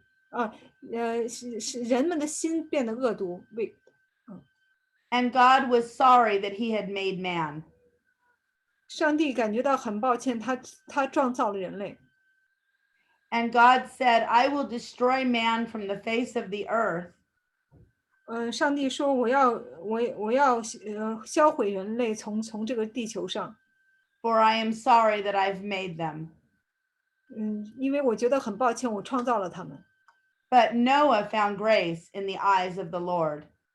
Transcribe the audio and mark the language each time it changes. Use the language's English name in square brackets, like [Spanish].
[Chinese] 啊，是人们的心变得恶毒，weak。 [English] And God was sorry that he had made man. [Chinese] 上帝感觉到很抱歉，他创造了人类。 [English] And God said, I will destroy man from the face of the earth. [Chinese] 上帝说我要销毁人类从这个地球上。 [English] For I am sorry that I've made them. [Chinese] 因为我觉得很抱歉，我创造了他们。 [English] But Noah found grace in the eyes of the Lord.